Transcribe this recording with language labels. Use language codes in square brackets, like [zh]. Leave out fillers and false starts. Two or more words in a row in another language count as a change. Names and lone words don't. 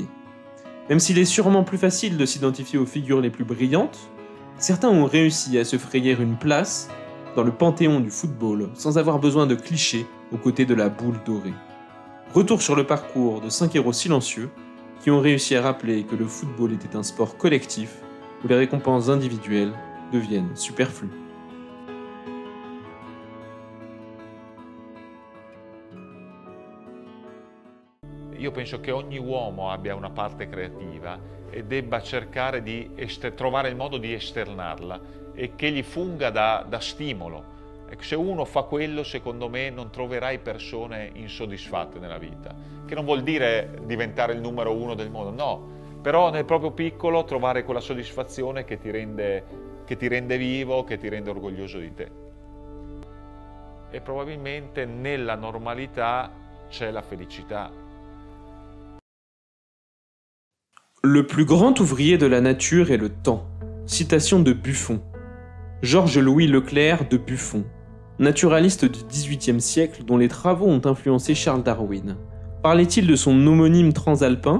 [fr] Même s'il est sûrement plus facile de s'identifier aux figures les plus brillantes, certains ont réussi à se frayer une place dans le panthéon du football sans avoir besoin de clichés aux côtés de la boule dorée. Retour sur le parcours de 5 héros silencieux qui ont réussi à rappeler que le football était un sport collectif où les récompenses individuelles deviennent superflues. [it] Io penso che ogni uomo abbia una parte creativa e debba cercare di trovare il modo di esternarla e che gli funga da stimolo. Ecco, se uno fa quello, secondo me, non troverai persone insoddisfatte nella vita, che non vuol dire diventare il numero uno del mondo, no, però nel proprio piccolo trovare quella soddisfazione che ti rende vivo, che ti rende orgoglioso di te. E probabilmente nella normalità c'è la felicità. [fr] Le plus grand ouvrier de la nature est le temps. Citation de Buffon. Georges-Louis Leclerc de Buffon, naturaliste du XVIIIe siècle dont les travaux ont influencé Charles Darwin. Parlait-il de son homonyme transalpin ?